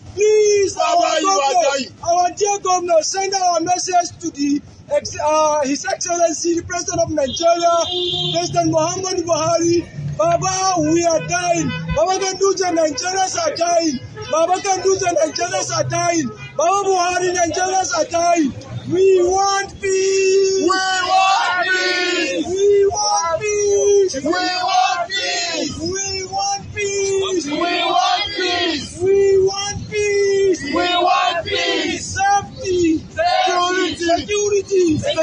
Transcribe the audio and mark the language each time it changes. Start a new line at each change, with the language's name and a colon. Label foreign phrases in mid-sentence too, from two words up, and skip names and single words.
English: Please, Baba, you are dying. Our dear governor, send our message to His Excellency, the President of Nigeria, President Muhammadu Buhari. Baba, we are dying. Baba Ganduja, Nigerians are dying. Baba Ganduja, Nigerians are dying. Baba Buhari, Nigerians are dying. We want peace. We want peace. We want peace. We want peace. We want peace. We want peace. We want peace. We want peace. Safety. Security.